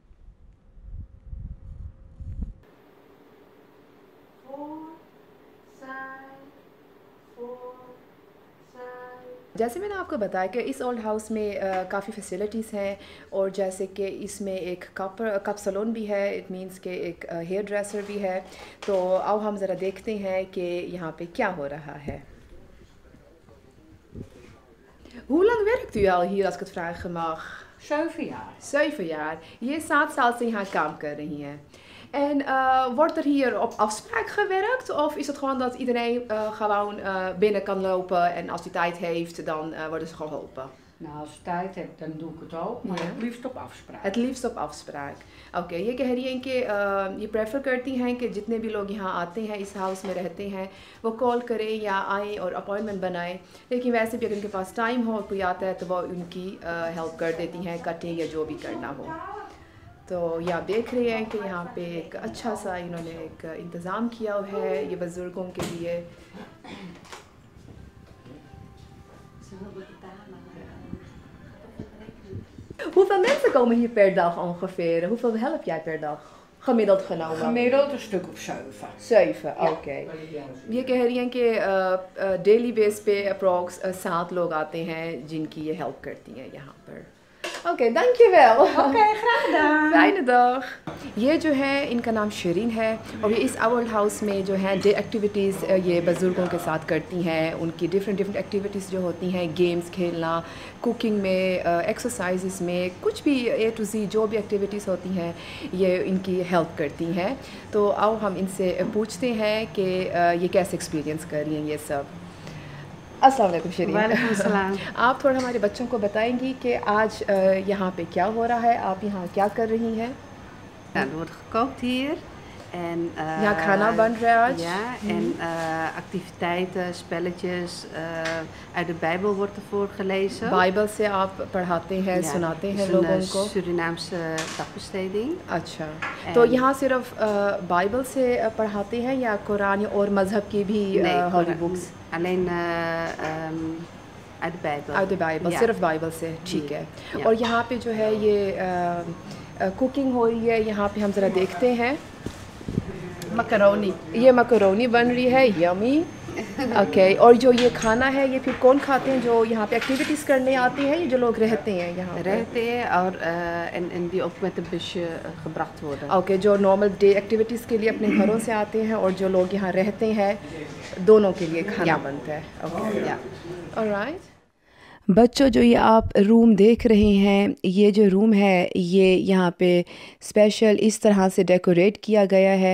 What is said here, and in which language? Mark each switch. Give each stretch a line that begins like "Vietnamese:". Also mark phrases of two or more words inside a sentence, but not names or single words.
Hindi: जैसे मैंने आपको बताया कि इस
English: old house
Hindi: में काफ़ी फैसिलिटीज़ हैं, और जैसे कि इसमें एक कप सलोन भी है,
English: it means
Hindi: के एक
English: hair dresser
Hindi: भी है। तो आओ हम ज़रा देखते हैं कि यहाँ पे क्या हो रहा है।
Dutch: Hoe lang werkt u al hier, als ik het vragen mag? 7 jaar. 7 jaar.
Hindi: Je 7 साल से यहाँ काम कर रही हैं.
Dutch: En wordt er hier op afspraak gewerkt? Of is het gewoon dat iedereen gewoon binnen kan lopen en als hij tijd heeft, dan worden ze geholpen? Nou, als ik tijd heb, dan doe ik het ook, maar Ja. het liefst op afspraak. Het liefst op afspraak.
Hindi: ओके, ये कह रही हैं कि ये प्रेफर करती हैं कि जितने भी लोग यहाँ आते हैं, इस हाउस में रहते हैं, वो कॉल करें या आएँ और अपॉइंटमेंट बनाएं। लेकिन वैसे भी अगर उनके पास टाइम हो और कोई आता है तो वो उनकी हेल्प कर देती हैं, कटिंग या जो भी करना हो। तो ये आप देख रहे हैं कि यहाँ पे एक अच्छा सा इन्होंने एक इंतज़ाम किया हुआ है ये बुज़ुर्गों के लिए।
Dutch: Hoeveel mensen komen hier per dag ongeveer? Hoeveel help jij per dag? Gemiddeld genomen? Gemiddeld een stuk of 7. 7, oké।
Hindi: ये कह रही हैं कि
English: daily base
Hindi: पे अप्रॉक्स 7 लोग आते हैं जिनकी ये हेल्प करती हैं यहाँ पर। ओके,
Dutch: dankjewel। Oké, graag gedaan। Fijne dag।
Hindi: ये जो है इनका नाम शरीन है, और ये इस
English: old house
Hindi: में जो है
English: day activities
Hindi: ये बुज़ुर्गों के साथ करती हैं। उनकी डिफरेंट एक्टिविटीज़ जो होती हैं, गेम्स खेलना, कुकिंग में, एक्सरसाइजेस में, कुछ भी
English: A to Z
Hindi: जो भी एक्टिविटीज़ होती हैं ये इनकी हेल्प करती हैं। तो आओ हम इनसे पूछते हैं कि ये कैसे एक्सपीरियंस कर रही हैं ये सब। अस्सलाम वालेकुम शरीन। वालेकुम सलाम। आप थोड़ा हमारे बच्चों को बताएंगी कि आज यहाँ पे क्या हो रहा है, आप यहाँ क्या कर रही हैं?
Dutch: Er wordt gekookt hier. En,
Hindi: यहाँ खाना बन रहा है आज?
Dutch: Ja, en activiteiten, spelletjes. Uit de Bijbel wordt er voorgelezen.
Hindi: बाइबल से आप पढ़ाते हैं,
Dutch: Ja,
Hindi: सुनाते
Dutch: het
Hindi: हैं
Dutch: is
Hindi: लोगों
Dutch: een
Hindi: को?
Dutch: Surinaamse dagbesteding.
Hindi: अच्छा, तो यहाँ सिर्फ बाइबल से पढ़ाते हैं या कुरान और मज़हब की भी
English: holy books?
Dutch: Alleen uit de Bijbel. uit de Bijbel, Ja.
Hindi: सिर्फ बाइबल से, ठीक है।
Dutch: Ja.
Hindi: और यहाँ पे जो है ये कुकिंग हो रही है, यहाँ पे हम ज़रा देखते हैं। Macaroni. ये मकरोनी बन रही है, यमी। ओके, और जो ये खाना है ये फिर कौन खाते हैं? जो यहाँ पे एक्टिविटीज़ करने आते हैं, ये जो लोग रहते हैं यहाँ पे?
Dutch: रहते en die ook met een busje gebracht worden.
Hindi: ओके, जो
English: normal day activities
Hindi: के लिए अपने घरों से आते हैं और जो लोग यहाँ रहते हैं, दोनों के लिए खाना
Dutch: या।
Hindi: बनता है। ओके,
Dutch: Ja.
Hindi: ऑलराइट। बच्चों, जो ये आप रूम देख रहे हैं, ये जो रूम है ये यहाँ पे स्पेशल इस तरह से डेकोरेट किया गया है।